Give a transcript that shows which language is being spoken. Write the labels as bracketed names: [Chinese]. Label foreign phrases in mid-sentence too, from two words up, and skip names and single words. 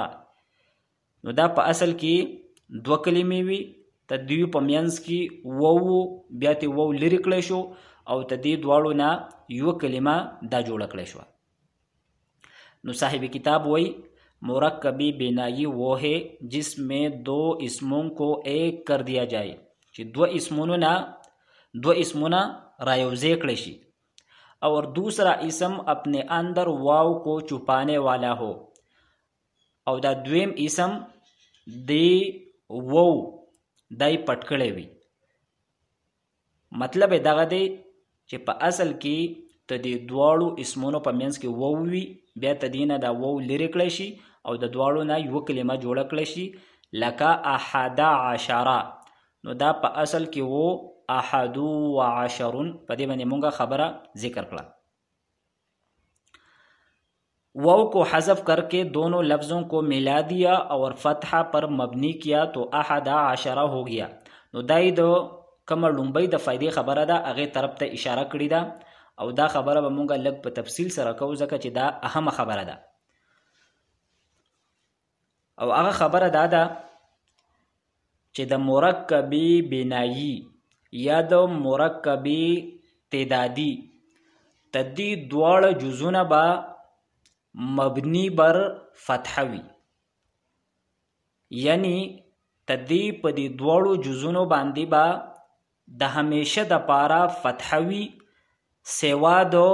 [Pashto] نو دا په اصل کې دوه کلمې وي، ته دوی په منځ کې واو بیا ته واو لرې کړی شو او ته دې دواړو نه یوه کلمه دا جوړه کړی شوه. نو صاحب کتاب وایي [Urdu] مرکب بنایی وہ ہے جس میں دو اسموں کو ایک کر دیا جائے، [Pashto] چې دو اسمونه رایوزے کړی شي [Urdu] اور دوسرا اسم اپنے اندر واو کو چھپانے والا ہو [Pashto] او دا دویم اسم دی واو دای پټ کړی وي. مطلب دغه دی چې په اصل کې ته د دواړو اسمونو په منځ کې واو وي، بیا ته دې نه دا واو لرې کړی شي او د دواړو نه یوه کلمه جوړه کړی شي لکه 11. نو دا په اصل کې وو 11. په دې باندې مونږه خبره ذکر کړه. [Urdu] واو کو حذف کر کے دونوں لفظوں کو ملا دیا اور فتحہ پر مبنی کیا تو 11 ہو گیا. [Pashto] نو دای د کومه لومبۍ د فائدې خبره ده هغې طرف ته اشاره کړې ده او دا خبره به مونږه لږ په تفصیل سره کوو ځکه چې دا اهمه خبره ده. او هغه خبره دا ده چې د مرکب بنایی یا د مرکب تعدادي تدی دواړه جزونه به مبنی بر فتحه وي، یعنی تدی په دې دواړو جزونو باندې به د همیشه د پاره فتحه وي سوا د